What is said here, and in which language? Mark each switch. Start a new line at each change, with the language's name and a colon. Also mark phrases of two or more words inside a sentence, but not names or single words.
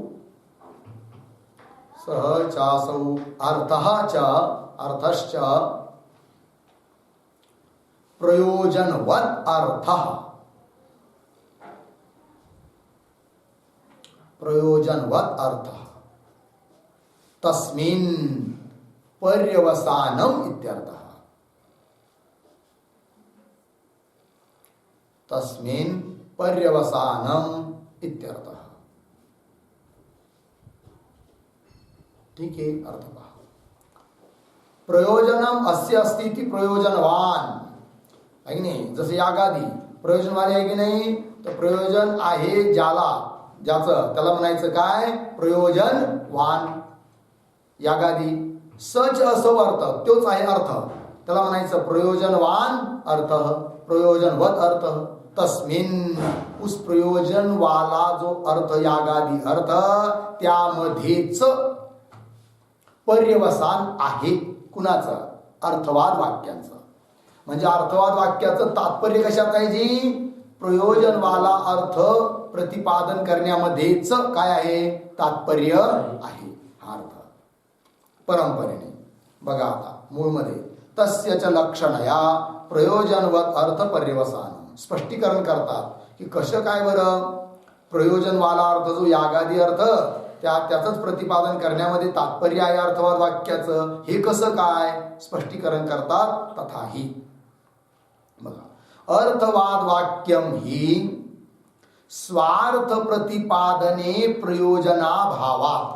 Sanskrit: सह चासौ अर्थः च, अर्थश्च प्रयोजनवत अर्थ, प्रयोजनवत अर्थ, तस्मिन् पर्यवसानम इत्यर्थः, तस्मिन् पर्यवसानम इत्यर्थः.
Marathi: ठीक आहे, अर्थ पहा.
Sanskrit: प्रयोजनम अस्य अस्ति इति प्रयोजनवान
Marathi: आहे की नाही. जसे यागादी प्रयोजनवान आहे की नाही, तर प्रयोजन आहे ज्याला, ज्याचं, त्याला म्हणायचं काय, प्रयोजनवान. यागादी सच असो अर्थ, तोच आहे अर्थ, त्याला म्हणायचं प्रयोजनवान अर्थ, प्रयोजनवत अर्थ. तस्मिन,
Hindi: उस प्रयोजन वाला जो अर्थ,
Marathi: यागादी अर्थ, त्यामध्येच पर्यवसान आहे. कुणाचं, अर्थवाद वाक्यांचं. म्हणजे अर्थवाद वाक्याचं तात्पर्य कशात आहे जी, प्रयोजनवाला अर्थ प्रतिपादन करण्यामध्येच काय आहे, तात्पर्य आहे. हा अर्थ परंपरेने बघा. आता मूळमध्ये
Sanskrit: तस्य च लक्षणया प्रयोजनवत अर्थ पर्यवसान,
Marathi: स्पष्टीकरण करतात की कसं काय बरं, प्रयोजनवाला अर्थ जो यागादी अर्थ, त्याचंच प्रतिपादन करण्यामध्ये तात्पर्य आहे अर्थवाद वाक्याचं, हे कसं काय स्पष्टीकरण करतात.
Sanskrit: तथाही बघा, अर्थवाद वाक्यम ही स्वार्थ प्रतिपादने प्रयोजनाभावात.